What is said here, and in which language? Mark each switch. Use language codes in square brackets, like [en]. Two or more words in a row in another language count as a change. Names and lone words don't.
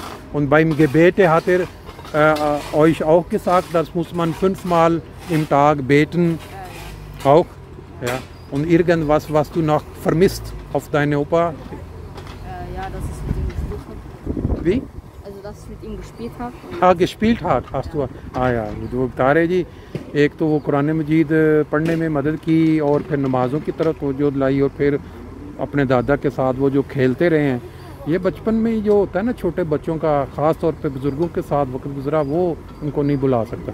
[de] Und beim Gebete hat euch auch gesagt, das muss man 5-mal im Tag beten? Auch? Ja. Und irgendwas, was du noch vermisst auf deine Opa? Ja, dass ich mit ihm gespielt habe. Wie? Also, dass ich mit ihm gespielt habe. ہاں gespielt hat, hast du. [ur] یار جو بتا رہے جی، ایک تو وہ قرآن مجید پڑھنے میں مدد کی اور پھر نمازوں کی طرف توجہ دلائی، اور پھر اپنے دادا کے ساتھ وہ جو کھیلتے رہے ہیں. یہ بچپن میں جو ہوتا ہے نا چھوٹے بچوں کا، خاص طور پہ بزرگوں کے ساتھ وقت گزرا، وہ ان کو نہیں بھلا سکتا.